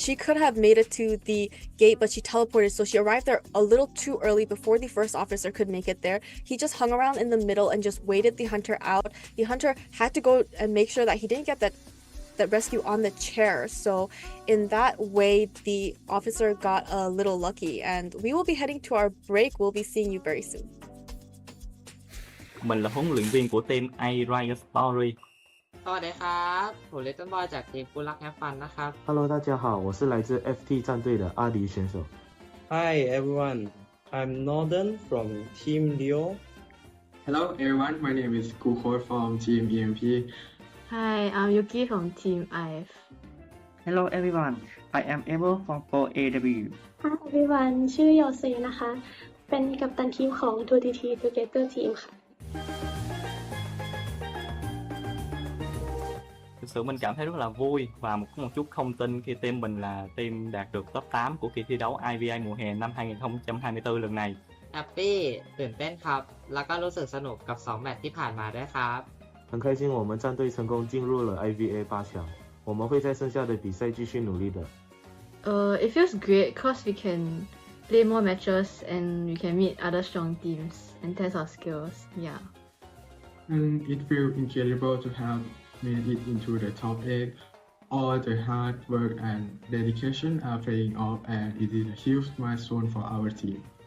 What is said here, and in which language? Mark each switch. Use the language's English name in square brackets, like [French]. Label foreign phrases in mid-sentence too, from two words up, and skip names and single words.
[English] She could have made it to the gate, but she teleported, so she arrived there a little too early before the first officer could make it there. He just hung around in the middle and just waited the hunter out. The hunter had to go and make sure that he didn't get that rescue on the chair, so in that way the officer got a little lucky. And we will be heading to our break. We'll be seeing you very soon. [Vietnamese] Mình là huấn luyện viên của team IVA Story. [Thai] สวัสดีครับผม Little Boy จากทีมกูรักแฮปฟันนะครับ [Chinese] Hello， 大家好，我是来自 FT 战队的阿迪选手。 [English] Hi everyone, I'm Northern from Team Leo. Hello everyone, my name is Kuhor from Team EMP. Hi, I'm Yuki from Team IF. Hello everyone, I am Evo from 4AW. Hi everyone [Thai] ชื่อโยเซนะคะเป็นกัปตันทีมของ 2TT Together Team ค่ะ [Vietnamese] Thực sự mình cảm thấy rất là vui và có một chút không tin khi team mình là team đạt được top 8 của kỳ thi đấu IVA mùa hè năm 2024 lần này. [Thai] แฮปปี้ตื่นเต้นครับแล้วก็รู้สึกสนุกกับ2แมตช์ที่ผ่านมาด้วยครับ [Chinese] 很开心我们战队成功进入了 IVA 8强，我们会在剩下的比赛继续努力的。 [English] It feels great because we can play more matches and we can meet other strong teams and test our skills. Yeah. And it feels incredible to have made it into the top 8. All the hard work and dedication are paying off, and it is a huge milestone for our team.